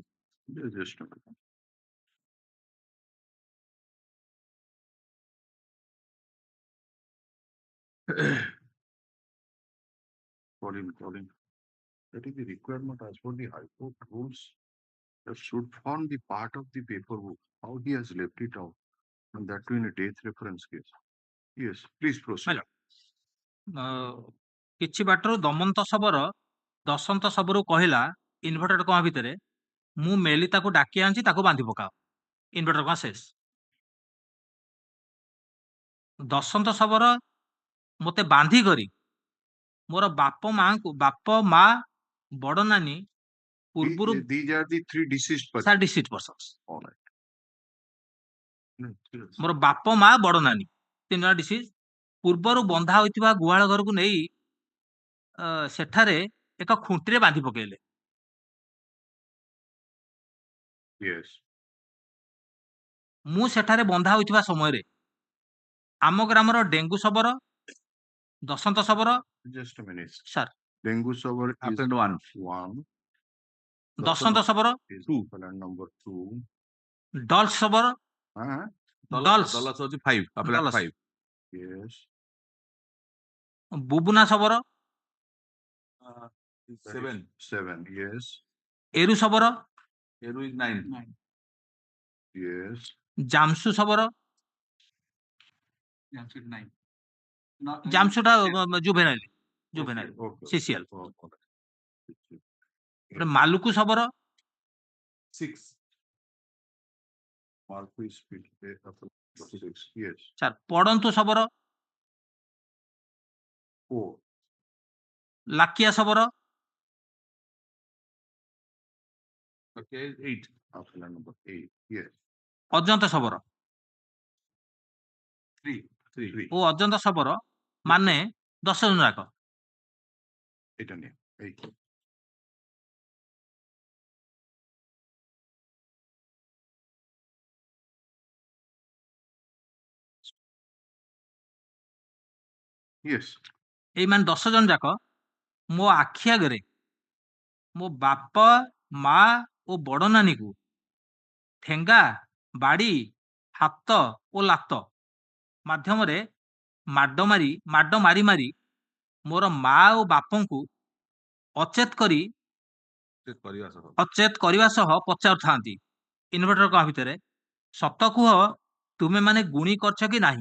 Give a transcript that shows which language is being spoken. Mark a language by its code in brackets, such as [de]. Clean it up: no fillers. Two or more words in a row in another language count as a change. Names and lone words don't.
[en] Just a minute. Calling. That is the requirement as per the High Court rules. That should form the part of the paper book. How he has left it out, and that too in a death reference case. Yes, please proceed. [or] କିଛି ବାଟରୁ ଦମନ୍ତ ଶବର ଦଶନ୍ତ ଶବରକୁ କହିଲା [en] inverted comma [or] ଭିତରେ ମୁଁ ମେଲି ତାକୁ ଡାକି ଆଣିଛି ତାକୁ ବାନ୍ଧି ପକାଅ. [en] inverted comma [or] ଶେଷ. ଦଶନ୍ତ ଶବର ମତେ ବାନ୍ଧି କରି ମୋର ବାପ ମା ବଡ ନାନୀ ପୂର୍ବରୁ [en] These are the three deceased persons. sir deceased persons. All right. [or] ମୋର ବାପ ମା ବଡ ନାନୀ 3 ଜଣ ଡିସିଟ୍ ପୂର୍ବରୁ ବନ୍ଧା ହୋଇଥିବା ଗୁହାଳ ଘରକୁ ନେଇ ସେଠାରେ ଏକ ଖୁଣ୍ଟିରେ ବାନ୍ଧି ପକେଇଲେ. [en] Yes. [or] ମୁଁ ସେଠାରେ ବନ୍ଧା ହୋଇଥିବା ସମୟରେ ଆମ ଗ୍ରାମର ଡେଙ୍ଗୁ ଶବର ଦଶନ୍ତ ଶବର. [en] Just a minute. ସାର୍ Dengue shower is Appellant one. ଦଶନ୍ତ ଶବର Is appellant number 2. ଡଲ୍ସ ଶବର [or] Dollars ଅଛି 5. [en] Appellant Dollars. 5. Yes. ବୁବୁନା ଶବର 7. Yes. ଏରୁ ଶବର Eru is 9. Yes. [or] ଜାମସୁ ଶବର ଜାମସୁଟା ଜୁଭେନାଇଲ [en] Okay. ସିସିଏଲ. Okay. ମାଲୁକୁ ଶବର 6. Marquis Pit, 6. Yes. ସାର୍ ପଡନ୍ତୁ ଶବର 4. ଲାକିଆ ଶବର Okay, 8. Appellant number 8. Yes. ଅଜନ୍ତ ଶବର 3. [or] ଓ ଅଜନ୍ତ ଶବର ମାନେ 10 ଜଣ ଯାକ. [en] 8 and 8. Yes. [or] ଏଇ ମାନେ 10 ଜଣ ଯାକ ମୋ ଆଖି ଆଗରେ ମୋ ବାପ ମା ଓ ବଡ ନାନୀକୁ ଠେଙ୍ଗା ବାଡି ହାତ ଓ ଲାତ ମାଧ୍ୟମରେ ମାଡ ମାରି ମୋର ମା ଓ ବାପଙ୍କୁ ଅଚେତ କରିବା ସହ ପଚାରୁଥାନ୍ତି [en] inverted comma [or] ଭିତରେ ସତ କୁହ ତୁମେ ମାନେ ଗୁଣି କରିଛ କି ନାହିଁ.